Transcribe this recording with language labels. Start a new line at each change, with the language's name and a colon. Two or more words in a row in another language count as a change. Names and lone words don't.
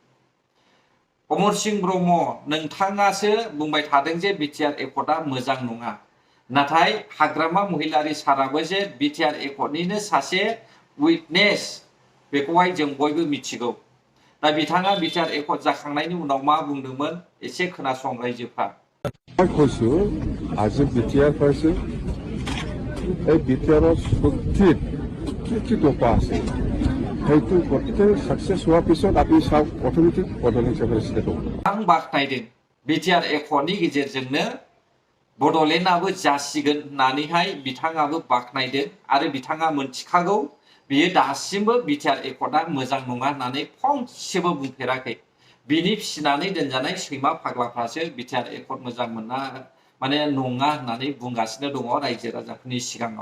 Bodo: अमरसिंह ब्रह्म नोंथाङासो बुंबाय थादों जे बिटिआर एकर्डआ मोजां नङा, नाथाय हाग्रामा महिलारि साराबो जे बिटिआर एकर्डनिनो सासे उइटनेस, बेखौहाय जों बयबो मिथिगौ। दा बिथाङा बिटिआर एकर्ड जाखांनायनि उनाव मा बुंदोंमोन एसे खोनासं रायजोफ्रा।
Assamese: কৈছো আজি বিটিআর পাইছে, এই বিটিআৰৰ শক্তিত কি দফা আছে সেইটো গোটেই সাকসেস হোৱাৰ পিছত আপুনি চাওক অৰ্থনৈতিক পদক্ষেপ ষ্টেট হ'ব।
Bodo: आं बाख्नायदों बिटिआर एकर्डनि गेजेरजोंनो बड'लेण्डआबो जासिगोन होननानैहाय बिथाङाबो बाख्नायदों आरो बिथाङा मोनथिखागौ बियो दासिमबो बिटिआर एकर्डआ मोजां नङा होननानै फंसेबो बुंफेराखै। बिनि फिसिनानै दोनजानाय सैमा फाग्लाफ्रासो बिटिआर एकर्ड मोजां मोना माने नङा होननानै बुंगासिनो दङ रायजो राजाफोरनि सिगाङाव।